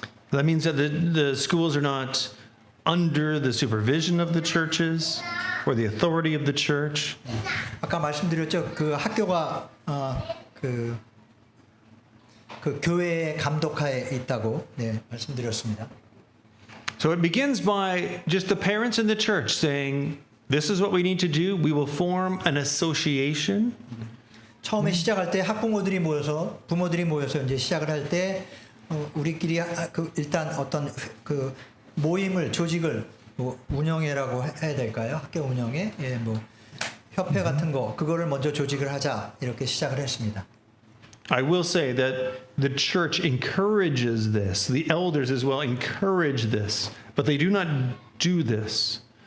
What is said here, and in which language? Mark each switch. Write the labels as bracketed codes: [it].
[en] That means that the schools are not under the supervision of the churches or the authority of the church. [ko] 아까 말씀드렸죠. 그 학교가 그 교회의 감독하에 있다고 말씀드렸습니다. [en] So it begins by just the parents in the church saying, this is what we need to do. We will form an association. [ko] 처음에 시작할 때 학부모들이 모여서 부모들이 모여서 이제 시작을 할 때 우리끼리 일단 어떤 그 모임을 조직을 뭐 운영회라고 해야 될까요? 학교 운영회, 예, 뭐 협회 같은 거 그거를 먼저 조직을 하자 이렇게 시작을 했습니다. [en] I will say that the church encourages this. The elders as well encourage this, but they do not do this.